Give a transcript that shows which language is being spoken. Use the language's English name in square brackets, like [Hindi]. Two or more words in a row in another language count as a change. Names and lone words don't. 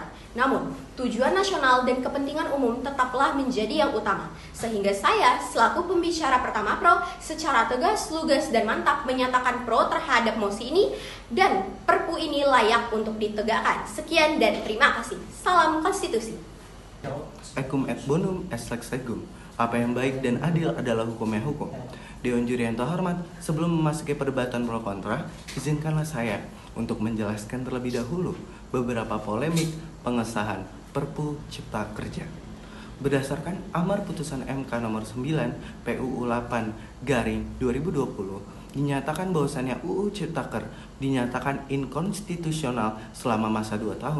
[Indonesian] Namun, tujuan nasional dan kepentingan umum tetaplah menjadi yang utama. Sehingga saya, selaku pembicara pertama pro, secara tegas, lugas, dan mantap menyatakan pro terhadap mosi ini dan Perpu ini layak untuk ditegakkan. Sekian dan terima kasih. Salam konstitusi. [Latin] Ecum et bonum est lex regum. [Indonesian] Apa yang baik dan adil adalah hukumnya hukum. Dewan juri yang terhormat, sebelum memasuki perdebatan pro kontra, izinkanlah saya untuk menjelaskan terlebih dahulu beberapa polemik pengesahan Perpu Cipta Kerja. Berdasarkan amar putusan MK nomor 9 PUU 8 garing 2020, dinyatakan bahwasannya UU Ciptaker dinyatakan inkonstitusional selama masa 2 tahun.